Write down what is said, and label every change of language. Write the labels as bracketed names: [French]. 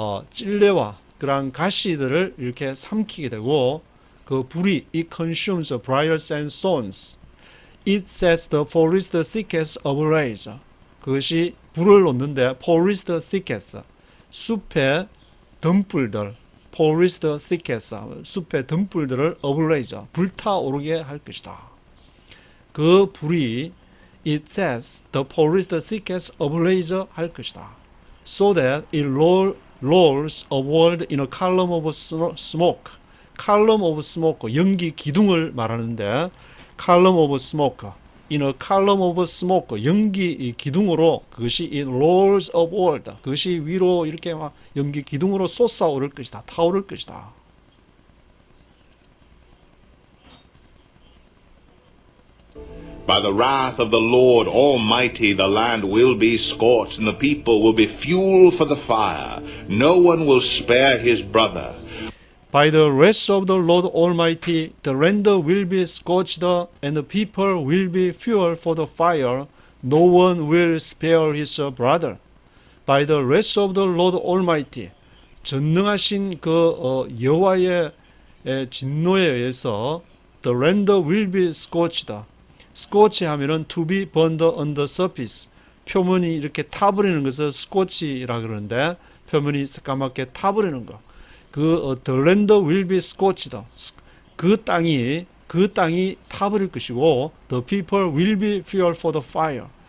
[Korean] 찔레와 그런 가시들을 이렇게 삼키게 되고 그 불이 [English] it consumes briars and thorns, it sets the forest thickets ablaze, [Korean] 그것이 불을 놓는데 [English] forest thickets, [Korean] 숲의 덤불들, forest thickets, 숲의 덤불들을 ablaze, 불타오르게 할 것이다. 그 불이 [English] it sets the forest thickets ablaze [Korean] 할 것이다. [English] So that it rolls upward in a column of smoke. [Korean] column of smoke, 연기 기둥을 말하는데 column of smoke, [English] in a column of smoke, [Korean] 연기 기둥으로 그것이 [English] it rolls upward, [Korean] 그것이 위로 이렇게 막 연기 기둥으로 솟아오를 것이다. 타오를 것이다. [English] By the wrath of the Lord Almighty, the land will be scorched, and the people will be fuel for the fire. No one will spare his brother. By the wrath of the Lord Almighty, the land will be scorched, and the people will be fuel for the fire. No one will spare his brother. By the wrath of the Lord Almighty, [Korean] 전능하신 그 여호와의 진노에 의해서 [English] the land will be scorched. [Korean] scorch 하면은 [English] to be burned on the surface, [Korean] 표면이 이렇게 타버리는 것을 scorch라 그러는데 표면이 새까맣게 타버리는 것. [English] the land will be scorched. [Korean] 그 땅이 타버릴 것이고, [English] the people will be fuel for the fire.